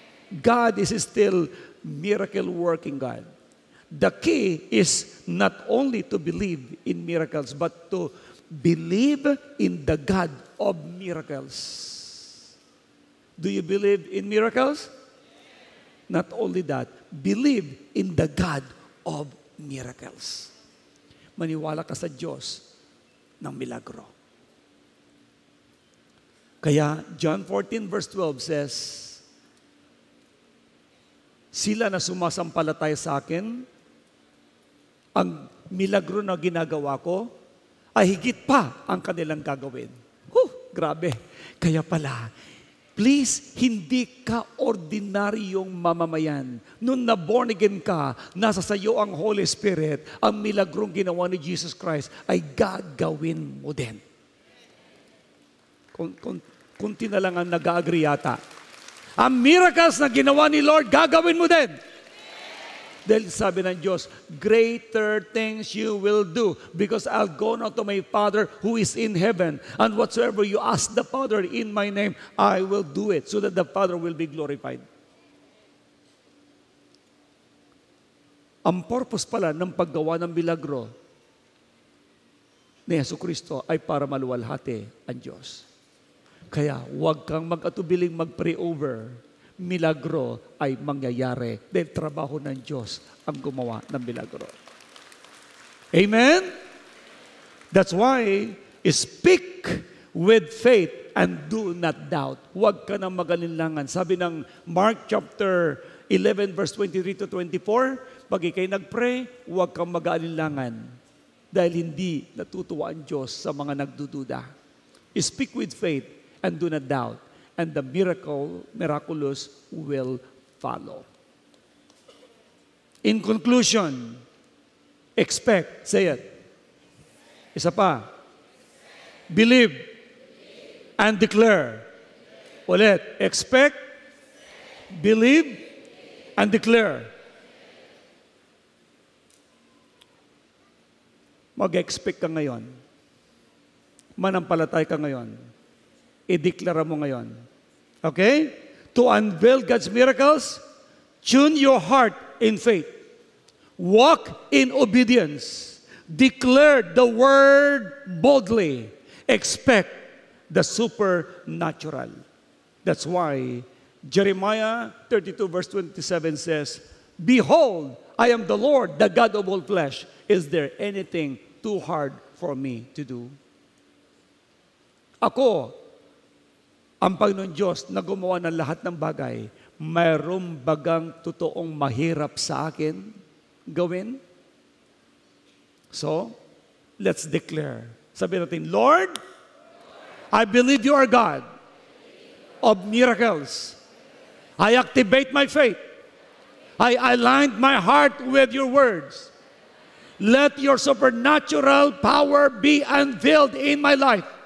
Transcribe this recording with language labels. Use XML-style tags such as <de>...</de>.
<en>God is still miracle-working God. The key is not only to believe in miracles, but to believe in the God of miracles. Do you believe in miracles? Not only that, believe in the God of miracles.</en> <tl>Maniwala ka sa Diyos ng milagro. Kaya John 14 verse 12 says, sila na sumasampalataya sa akin, ang milagro na ginagawa ko, ay higit pa ang kanilang gagawin. Grabe. Kaya pala, Please, hindi ka ordinaryong mamamayan. Nung na-born again ka, nasa sayo ang Holy Spirit, ang milagrong ginawa ni Jesus Christ ay gagawin mo din. Kunti na lang ang nag-agree yata. Ang miracles na ginawa ni Lord, gagawin mo din. Dahil sabi ng Diyos,</tl> <en>greater things you will do because I'll go now to my Father who is in heaven. And whatsoever you ask the Father in my name, I will do it so that the Father will be glorified.</en> <tl>Ang purpose pala ng paggawa ng milagro ni Jesucristo ay para maluwalhati ang Diyos. Kaya huwag kang mag-atubiling mag-pray over. Milagro ay mangyayari dahil trabaho ng Diyos ang gumawa ng milagro. Amen?</tl> <en>That's why, speak with faith and do not doubt.</en> <tl>Huwag ka nang magalinlangan. Sabi ng Mark chapter 11 verse 23 to 24, pag ikay nag-pray, huwag kang mag-alinlangan dahil hindi natutuwa ang Diyos sa mga nagdududa.</tl> <en>Speak with faith and do not doubt. And the miraculous will follow. In conclusion, expect, say it.</en> <tl>Isa pa.</tl> <en>Believe and declare. Ulit, expect, believe, and declare.</en> <tl>Mag-expect ka ngayon. Manampalatay ka ngayon. I-declare mo ngayon.</tl> <en>Okay? To unveil God's miracles, tune your heart in faith. Walk in obedience. Declare the word boldly. Expect the supernatural. That's why Jeremiah 32 verse 27 says, Behold, I am the Lord, the God of all flesh. Is there anything too hard for me to do?</en> <tl>Ako, ang Panginoon Diyos na gumawa ng lahat ng bagay, mayroong bagang totoong mahirap sa akin gawin?</tl> <en>So, let's declare.</en> <tl>Sabi natin,</tl> <en>Lord, I believe you are God of miracles. I activate my faith. I aligned my heart with your words. Let your supernatural power be unveiled in my life.</en>